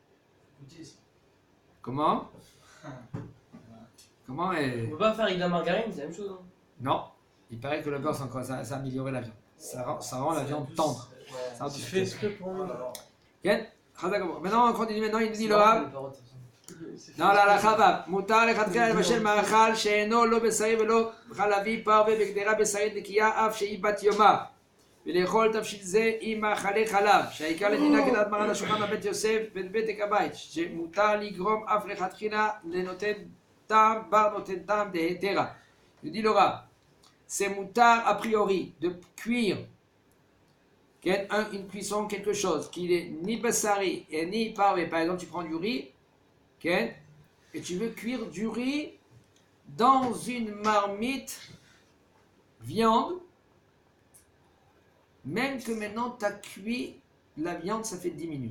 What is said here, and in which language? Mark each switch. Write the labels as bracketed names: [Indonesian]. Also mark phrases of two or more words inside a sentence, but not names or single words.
[French] Comment? Comment On est... peut pas faire avec de la margarine, c'est la même chose. Hein. Non, il paraît que le beurre, ça a amélioré la viande. Ça rend la viande tendre. Ça rend Tu plus fais tendre. ce que pour nous. Bien. Maintenant, on continue. Maintenant, il nous dit le Rav. Non, la chavab. [Hebrew] מותר לכתחילה לבשל מאכל שאינו לא בשרי ולא חלבי פרווה בגדרה בשרית נקייה אף שהיא בת יומה ולאכול תבשיל זה עם מאכלי חלב שהעיקר לדינה כדעת מרן השולחן בבית יוסף בבדק הבית שמותר לגרום אף לכתחילה לנותן טעם בר נותן טעם דהתרה. [French] Il dit le Rav, c'est moutar a priori de cuire une cuisson quelque chose qui est ni basari et ni parvé. Par exemple, tu prends du riz et tu veux cuire du riz dans une marmite viande, même que maintenant tu as cuit la viande, ça fait 10 minutes.